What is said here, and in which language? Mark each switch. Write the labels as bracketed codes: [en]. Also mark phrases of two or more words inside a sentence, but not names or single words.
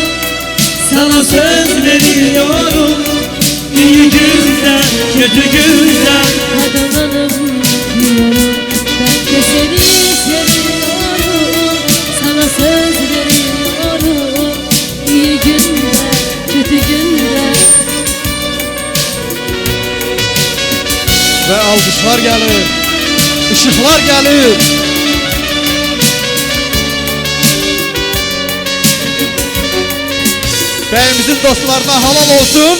[tr] Sana söz veriyorum, iyi günde, kötü günde katlanalım diyorum. Ben de seni seviyorum, sana söz veriyorum. İyi günde, kötü günde. [az] Və alqışlar gəlir, ışıqlar gəlir. Bəyimizin dostlarına halal olsun.